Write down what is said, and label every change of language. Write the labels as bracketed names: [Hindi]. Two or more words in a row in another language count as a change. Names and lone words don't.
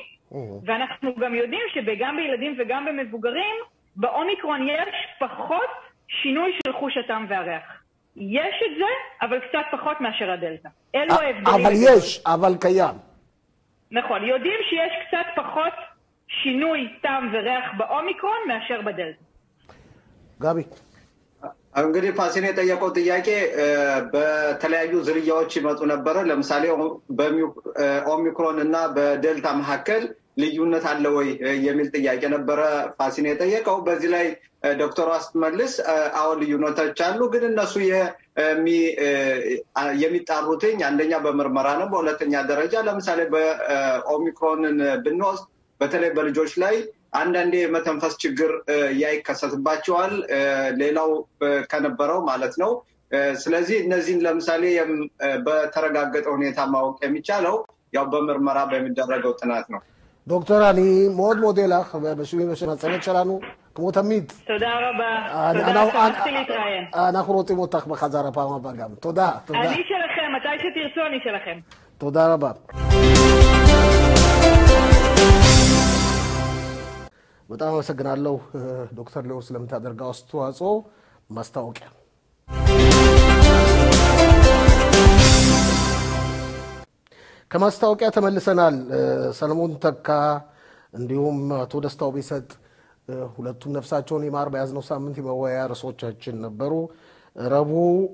[Hebrew] ואנחנו גם יודעים שגם בילדים וגם במבוגרים, באומיקרון יש פחות שינוי של חוש הטעם והריח. יש את זה, אבל קצת פחות מאשר הדלטה. אלו ההבדלים. אבל יש, אבל קיים. נכון, יודעים שיש קצת פחות שינוי טעם וריח באומיקרון מאשר בדלטה. גבי. [Amharic] እንግዲህ ፋሲል የጠየቀው ጥያቄ በተለያዩ ዝርያዎች ይመጡ ነበረ ለምሳሌ በኦሚክሮን እና በዴልታ መካከል ልዩነት አለ ወይ የሚል ጥያቄ ነበረ ፋሲል የጠየቀው በዚህ ላይ ዶክተር አስተመልስ አዎ ልዩነቶች አሉ ግን እነሱ የሚጣሩትኝ አንደኛ በመርመራ ነው በሁለተኛ ደረጃ ለምሳሌ በኦሚክሮንን ብንወስድ በተለይ በልጆች ላይ አንዳንዴ መተንፈስ ችግር ያይከሰትባቸዋል ሌላው ከነበረው ማለት ነው ስለዚህ እነዚህን ለምሳሌ በተረጋገጠ ሁኔታ ማወቅ የሚቻለው ያው በመርመራ በሚደረገው ጥናት ነው [Hebrew] דוקטור, אני מאוד מודה לך, בשביל המצוות שלנו, כמו תמיד. תודה רבה. תודה, שמחתי להתראיין. אנחנו רוצים אותך בחזרה פעם הבאה גם. תודה, תודה. אני שלכם, מתי שתרצו אני שלכם. תודה רבה. [Amharic] በጣም አመሰግናለሁ ዶክተር ሌው ስለምታደርገው አስተዋጽኦ ማስታወቂያ ከማስታወቂያ ተመልሰናል ሰለሞን ተካ እንዲሁም አቶ ደስታው ቢሰጥ ሁለቱም ነፍሳቸውን ይማር በያዝነው ሳምንት የመወያያ ርዕሶቻችን ነበሩ ረቡዕ